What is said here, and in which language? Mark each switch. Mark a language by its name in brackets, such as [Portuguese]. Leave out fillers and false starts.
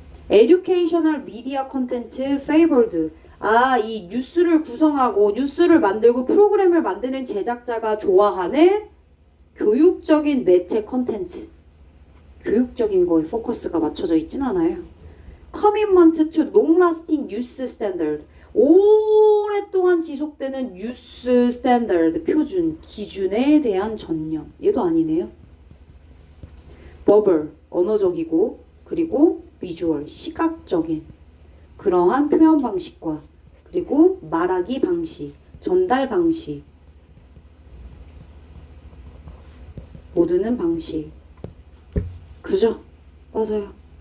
[English] Educational media content favored. [Korean] 이 뉴스를 구성하고 뉴스를 만들고 프로그램을 만드는 제작자가 좋아하는 교육적인 매체 컨텐츠. 교육적인 거에 포커스가 맞춰져 있진 않아요. [English] Commitment to long-lasting news standard. [Korean] 오랫동안 지속되는 뉴스 스탠다드, 표준, 기준에 대한 전념. 얘도 아니네요. verbal, 언어적이고, 그리고 visual, 시각적인 그러한 표현 방식과 그리고 말하기 방식, 전달 방식, 모두는 방식. 그죠? 맞아요.